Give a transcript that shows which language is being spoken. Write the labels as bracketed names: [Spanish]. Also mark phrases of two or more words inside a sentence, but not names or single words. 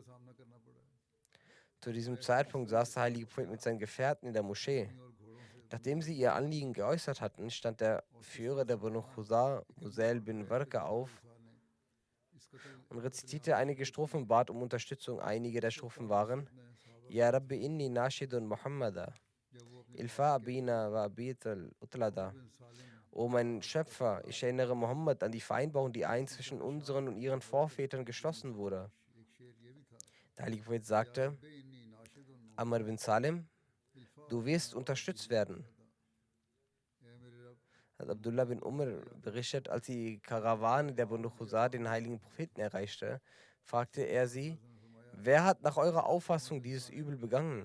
[German] Zu diesem Zeitpunkt saß der heilige Prophet mit seinen Gefährten in der Moschee. Nachdem sie ihr Anliegen geäußert hatten, stand der Führer der Banu Khuzā, Muzail bin Warqa, auf und rezitierte einige Strophen und bat um Unterstützung. Einige der Strophen waren: [Arabic] يا ربي إني ناشد محمدا حلف أبينا وأبيه الأتلدا. [German] O mein Schöpfer, ich erinnere Mohammed an die Vereinbarung, die einst zwischen unseren und ihren Vorvätern geschlossen wurde. Der heilige Prophet sagte: Amr bin Salim, du wirst unterstützt werden. Abdullah bin Umar berichtet, als die Karawane der Banu Khuzā den heiligen Propheten erreichte, fragte er sie: Wer hat nach eurer Auffassung dieses Übel begangen?